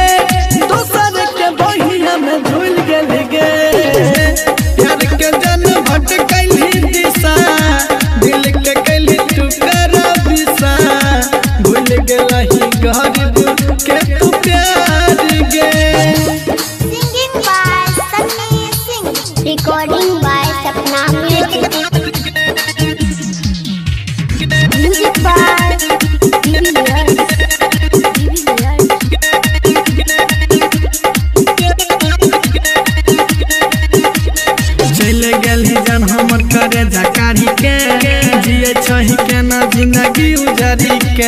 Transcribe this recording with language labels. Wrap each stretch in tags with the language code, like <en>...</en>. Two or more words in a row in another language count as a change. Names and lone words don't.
<anp>दोसर के बहिया में भूल गेलही गे। प्यार के जन भटकैलही दिशा। दिल के कैली टुकड़ा बिसा भूल गेलही गरीब के तू प्यार गे।</anp> <en>Singing by Sunny Singh, recording by Sapna Music. Music by</en> <anp>चले गेलही जन हमर करे जकारी के। जिए छही केना जिंदगी उजारी के।</anp>